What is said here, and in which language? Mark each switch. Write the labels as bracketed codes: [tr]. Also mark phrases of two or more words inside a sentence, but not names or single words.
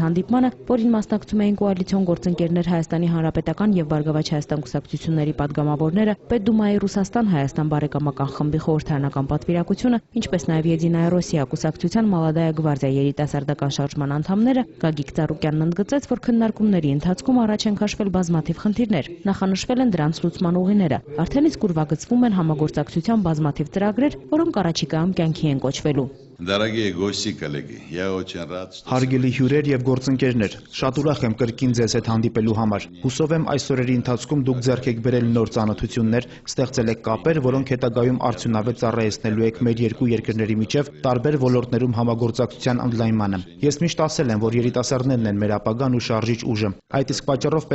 [hy] հանդիպմանը, որին մասնակցում էին կոալիցիոն գործընկերներ Հայաստանի Հանրապետական եւ Բարգավաճ Հայաստան կուսակցությունների падգամավորները, Պետդումայի Ռուսաստան-Հայաստան բարեկամական խմբի խորհրդարանական պատվիրակությունը, ինչպես նաև Եդինայա Ռոսիա կուսակցության Մալադայա գվարդիա երիտասարդական շարժման անդամները, Գագիկ Ծառուկյանն ընդգծեց, որ քննարկումների ընթացքում առաջ են քաշվել բազմաթիվ խնդիրներ, նախանշվել են դրանց լուծման ուղիները, արդեն իսկ ուրվագծվում են համագործակցության բազմաթիվ ծրագրեր, որոնք առաջիկայում կյանքի են կոչվելու։ [ru] Дорогие гости, коллеги, я очень рад, что... [hy] Հարգելի հյուրեր եւ գործընկերներ, շատ ուրախ եմ կրկին ձեզ հետ հանդիպելու համար։ Հուսով եմ այս օրերի ընթացքում դուք ձեռք եք բերել նոր ծանոթություններ, ստեղծել եք կապեր, որոնք հետագայում արդյունավետ ծառայեցնելու եք մեր երկու երկրների միջև տարբեր ոլորտներում համագործակցության ընդլայնմանը։ Ես միշտ ասել եմ, որ երիտասարդներն են մեր ապագան ու շարժիչ ուժը։ Այդ իսկ պատճառով պետք